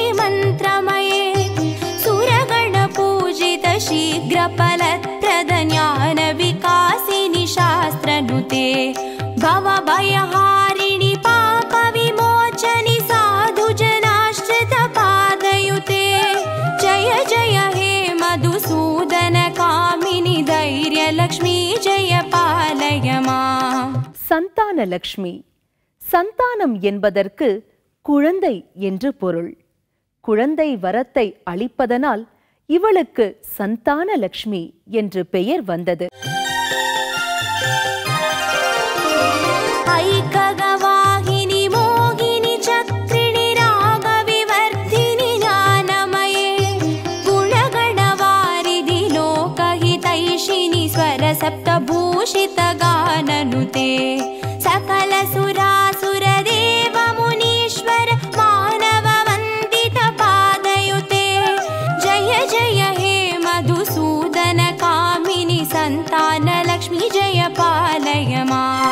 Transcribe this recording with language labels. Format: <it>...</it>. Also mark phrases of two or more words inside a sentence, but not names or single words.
<sa>मन्त्रमये सुरगणपूजित शीघ्रफलप्रद ज्ञानविकासिनि शास्त्रनुते भवभयहारिणि पापविमोचनि साधुजनाश्रित पादयुते जय जय हे मधुसूदन कामिनि धैर्यलक्ष्मी जय पालय मां.</sa> <ta>சந்தானலக்ஷ்மி. சந்தானம் என்பதற்கு குழந்தை என்று பொருள். குழந்தை வரத்தை அளிப்பதனால் இவளுக்கு சந்தானலக்ஷ்மி என்று பெயர் வந்தது.</ta> <sa>ऐककवाहिनि मोहिनि चक्रिणि रागविवर्धिनि ज्ञानमये गुणगणवारिधि लोकहितैषिणि स्वरसप्तभूषित गाननुते सकल सुरासुर देव मुनीश्वर मानव वन्दित पादयुते जय जय हे मधुसूदन कामिनि सन्तानलक्ष्मी जय पालय मां.</sa>